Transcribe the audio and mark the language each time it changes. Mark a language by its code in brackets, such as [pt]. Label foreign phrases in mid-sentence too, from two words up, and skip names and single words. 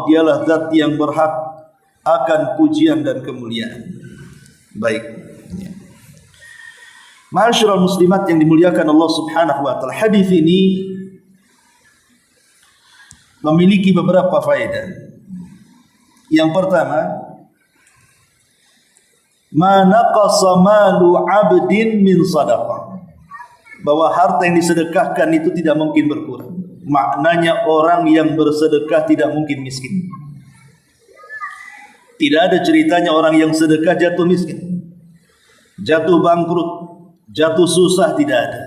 [id] Dialah zat yang berhak akan pujian dan kemuliaan. Baik, [ar] معاشر المسلمات [id] yang dimuliakan Allah [ar] سبحانه وتعالى, [id] hadis ini memiliki beberapa faedah. Yang pertama, [ar] ما نقص مال عبد من صدقة, [id] bahwa harta yang disedekahkan itu tidak mungkin berkurang. Maknanya orang yang bersedekah tidak mungkin miskin. Tidak ada ceritanya orang yang sedekah jatuh miskin, jatuh bangkrut, jatuh susah, tidak ada.